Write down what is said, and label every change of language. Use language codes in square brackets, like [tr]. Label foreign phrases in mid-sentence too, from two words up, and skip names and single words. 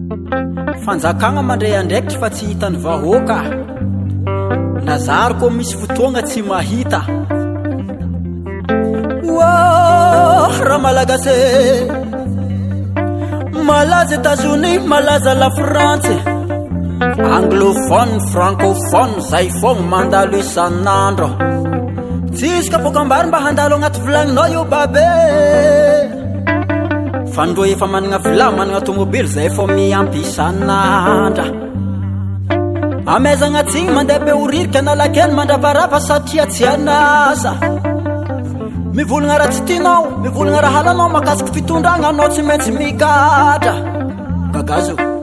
[mg] fanjakagna mandray andraikitry fa tsy hitany vahoaka nazariko misy fotoagna tsy mahita raha malagasy malaza États-Unis malaza la France [fr] anglophone francophone [mg] zay fogna mandalo isan'andro tsisy kapokambary mba handalo agnaty vilagninao io babe fandro efa managna vila managna tomobily zay fo miampy isan'andra amezagna tsigny mandeha be oririka analakeny mandravarava satria tsy anasa mivolagna raha tsy tianao mivolagna raha halanao makasiky fitondragna anao tsy maintsy mikatra gagazo